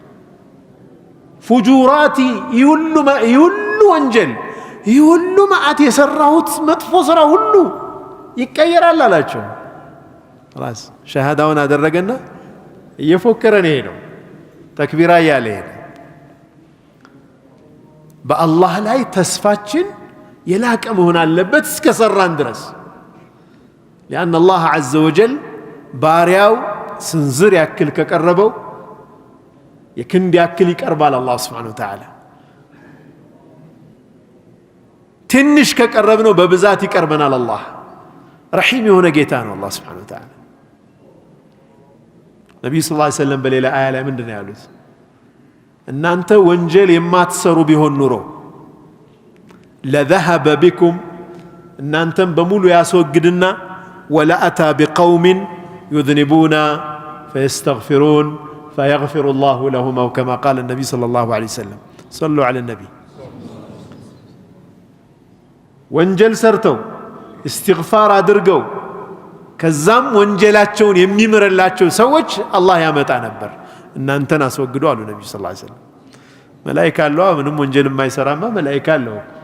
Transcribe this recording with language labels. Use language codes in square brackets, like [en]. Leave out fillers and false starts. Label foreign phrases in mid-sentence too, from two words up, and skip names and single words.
[am] ፉጁራቲ ይሁሉ ወንጀል ይሁሉ ማአት የሰራሁት መጥፎ ስራ ሁሉ ይቀየራል አላቸው خلاص ሸሃዳውን አደረገና እየፎከረ ነው ሄደው ተክቢራ ያለ ሄደ በአላህ ላይ ተስፋችን የላቀ መሆን አለበት እስከ ሰራን ድረስ [ar] لأن الله عز وجل [am] ባሪያው ስንዝር ያክል ከቀረበው የክንድ ያክል ይቀርባል አላህ [ar] سبحانه وتعالى [am] ትንሽ ከቀረብነው በብዛት ይቀርበናል አላህ رحيم የሆነ ጌታ ነው አላህ [ar] سبحانه وتعالى [am] ነብዩ [ar] صلى الله عليه وسلم [am] በሌላ አያ ላይ ምንድነው ያሉት እናንተ ወንጀል የማትሰሩ ቢሆን ኑሮ [ar] لذهب بكم [am] እናንተም በሙሉ ያስወግድና [ar] ولا أتى بقوم يذنبون فيستغفرون فيغفر الله لهم أو كما قال النبي صلى الله عليه وسلم صلوا على النبي [am] ወንጀል ሰርተው استغفار አድርገው ከዛም ወንጀላቸውን የሚምርላቸው ሰዎች አላህ ያመጣ ነበር እናንተን አስወግዱ አሉ ነብዩ [ar] صلى الله عليه وسلم [am] መላእክት አለው ምንም ወንጀል የማይሰራማ መላእክት አለው